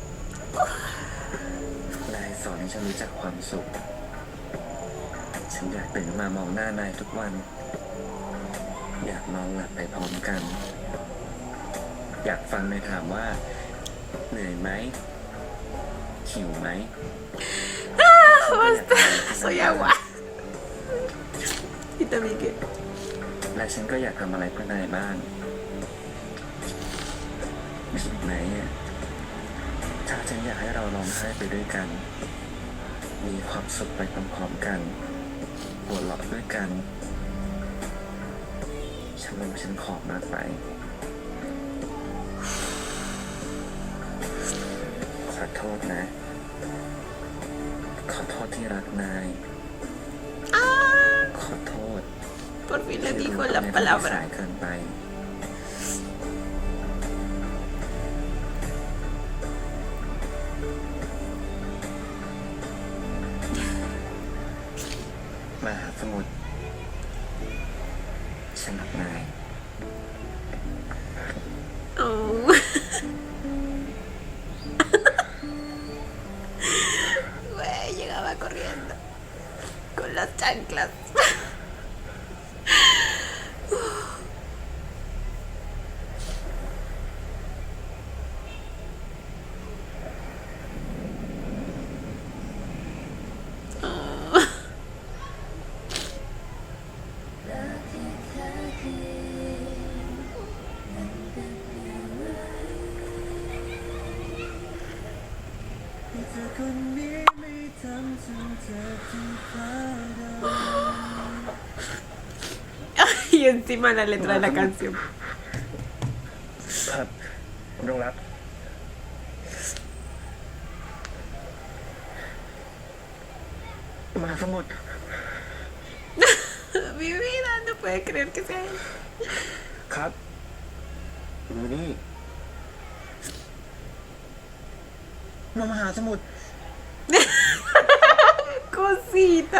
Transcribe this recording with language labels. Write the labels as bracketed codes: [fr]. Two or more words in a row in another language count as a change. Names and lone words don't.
[th] นายสอนให้ฉันรู้จักความสุข ฉันอยากตื่นมามองหน้านายทุกวัน อยากนอนหลับไปพร้อมกัน อยากฟังนายถามว่า เหนื่อยไหมหิวไหม [es] Basta, soy agua. Y también que. [th] และฉันก็อยากทำอะไรเพื่อนายบ้างคิดไหมอะถ้าฉันอยากให้เราร้องไห้ไปด้วยกัน มีความสุขไปพร้อมๆกันหัวเราะด้วยกัน ฉันรู้ว่าฉันขอมากไป ขอโทษนะ ขอโทษที่รักนาย ขอโทษ [es] Por fin le [th] ที่ [es] dijo [th] รู้ [es] la [th] ทำให้ผม [es] palabra. [th] สายเกินไป มหาสมุทรฉันรักนาย Oh. [es] Güey, llegaba corriendo con las chanclas. Oh. [th] เธอคนนี้ไม่ทำฉันเจ็บที่พลาด [es] Y encima la letra de la canción. [th] ครับดวงรักมหาสมุทร [es] Mi vida, no puede creer que sea él. [th] ครับอยู่นี่มหาสมุทร [es] Cosita.